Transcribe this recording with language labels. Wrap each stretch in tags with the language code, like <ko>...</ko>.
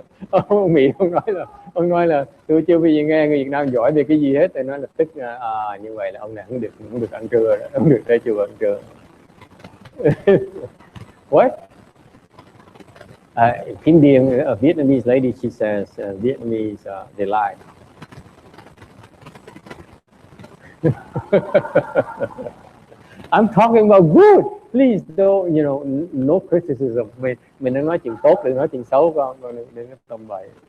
<vi>Ông Mỹ ông nói là tôi chưa bao giờ nghe người Việt Nam giỏi về cái gì hết, thì nói là tức như vậy là ông này không được ăn trưa, không được tới chùa ăn trưa.</vi> <en>What? Indian, a Vietnamese lady, she says Vietnamese they lie. I'm talking about good. Please don't, no criticism.</en> <vi>Mình đang nói chuyện tốt, đừng nói chuyện xấu con đừng có tầm bậy.</vi>